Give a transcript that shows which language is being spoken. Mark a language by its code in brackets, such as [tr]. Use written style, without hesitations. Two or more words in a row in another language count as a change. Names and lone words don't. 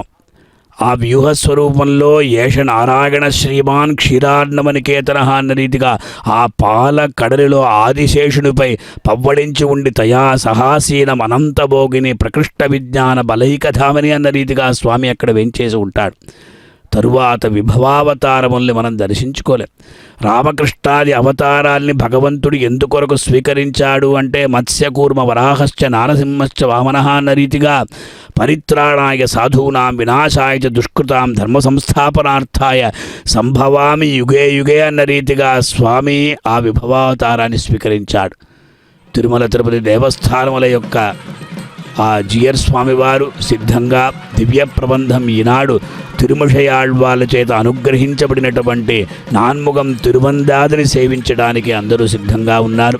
[te] ఆ వ్యూహస్వరూపంలో [sa] ఏష నారాయణ శ్రీమాన్ క్షీరార్ణమనికేతన [te] అన్న రీతిగా ఆ పాల కడలిలో ఆదిశేషునిపై పవ్వడించి ఉండి [sa] తయా సహాసీనం అనంతభోగిని ప్రకృష్ట విజ్ఞాన బలైకధామని [te] అన్న రీతిగా స్వామి అక్కడ వెంచేసి ఉంటాడు. తరువాత విభవావతారముల్ని మనం దర్శించుకోలేం. రామకృష్ణాది అవతారాల్ని భగవంతుడు ఎందుకొరకు స్వీకరించాడు అంటే [sa] మత్స్యకూర్మ వరాహశ్చ నారసింహశ్చ వామనః [te] అన్న రీతిగా [sa] పరిత్రాణాయ సాధూనాం వినాశాయ చ దుష్కృతాం ధర్మ సంస్థాపనార్థాయ సంభవామి యుగే యుగే [te] అన్న రీతిగా స్వామి ఆ విభవావతారాన్ని స్వీకరించాడు. తిరుమల తిరుపతి దేవస్థానముల యొక్క ఆ జియర్ స్వామివారు సిద్ధంగా దివ్య ప్రబంధం ఈనాడు తిరుమషయాళ్వాళ్ళ చేత అనుగ్రహించబడినటువంటి నాన్ముఖం తిరువందాదిని సేవించడానికి అందరూ సిద్ధంగా ఉన్నారు.